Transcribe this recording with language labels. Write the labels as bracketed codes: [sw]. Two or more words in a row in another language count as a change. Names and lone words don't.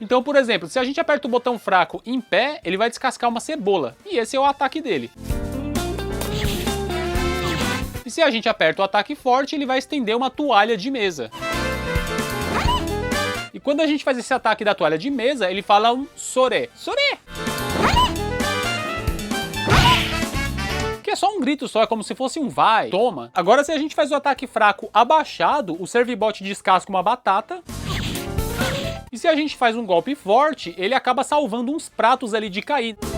[pt] Então, por exemplo, se a gente aperta o botão fraco em pé, ele vai descascar uma cebola. E esse é o ataque dele. E se a gente aperta o ataque forte, ele vai estender uma toalha de mesa. E quando a gente faz esse ataque da toalha de mesa, ele fala um sore. Sore! Que é só um grito só, é como se fosse um vai, toma. Agora se a gente faz o ataque fraco abaixado, o Servibot descasca uma batata. E se a gente faz um golpe forte, ele acaba salvando uns pratos ali de cair.